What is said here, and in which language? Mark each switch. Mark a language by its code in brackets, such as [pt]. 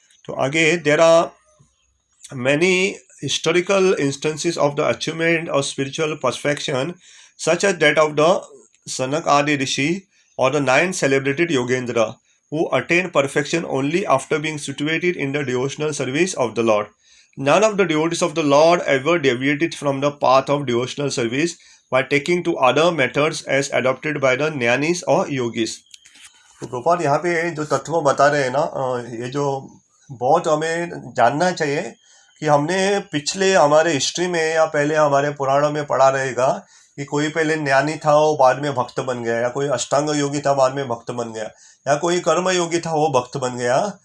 [hi] तो आगे, [en] There are many historical instances of the achievement of spiritual perfection such as that of the Sanak आदि ऋषि और the 9 celebrated Yogendra who attained perfection only after being situated in the devotional service of the Lord. None of the devotees of the Lord ever deviated from the path of devotional service by taking to other methods as adopted by the jnanis or yogis. [hi] तो प्रभुपाद यहाँ पे जो तत्व बता रहे हैं ना, ये जो बहुत हमें जानना चाहिए कि हमने पिछले हमारे हिस्ट्री में या पहले हमारे पुराणों में पढ़ा रहेगा कि कोई पहले ज्ञानी था वो बाद में भक्त बन गया, या कोई अष्टांग योगी था बाद में भक्त बन गया, या कोई कर्म योगी था वो भक्त बन गया।